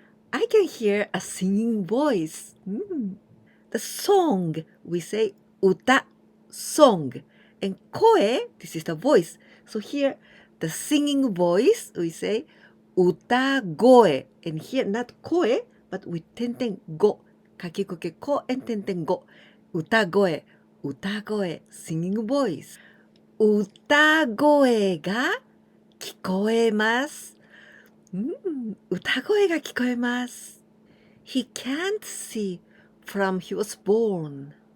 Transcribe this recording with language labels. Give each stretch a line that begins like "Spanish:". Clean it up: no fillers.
English: I can hear a singing voice. The song, we say 歌 song. And 声, this is the voice. So here, the singing voice, we say 歌声. And here, not 声, but with 点々語.
Japanese: かきくけこ and 点々語.
English: 歌声 singing voice.
Japanese: 歌声が聞こえます。歌声が聞こえます。
English: He can't see from he was born.